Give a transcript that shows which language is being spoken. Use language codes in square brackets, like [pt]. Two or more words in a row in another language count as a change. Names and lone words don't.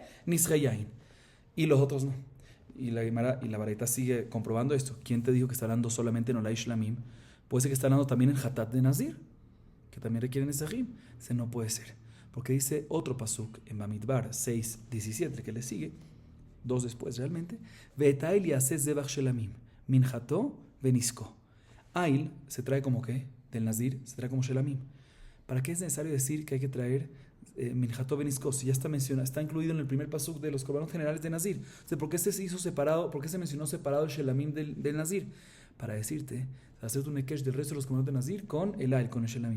[es] Nisheyain, y los otros no. Y la Gemara y la Baraita sigue comprobando esto. ¿Quién te dijo que está hablando solamente en olá y shelamim? Puede ser que está hablando también en hatat de Nazir, que también requieren Nesajim. Ese no puede ser. Porque dice otro pasuk en Bamidbar 6:17 que le sigue, dos después realmente, [he] ואת האיל יעשה זבח שלמים, מנחתו ונסכו. [es] Ail se trae como ¿qué? Del Nazir, se trae como shelamim. ¿Para qué es necesario decir que hay que traer [he] מנחתו ונסכו? [es] Si ya está incluido en el primer pasuk de los korbanot generales de Nazir. O sea, ¿por qué se hizo separado? ¿Por qué se mencionó separado el shelamim del Nazir? Para decirte, hacerte un ekesh del resto de los korbanot de Nazir con el Ail, con el shelamim.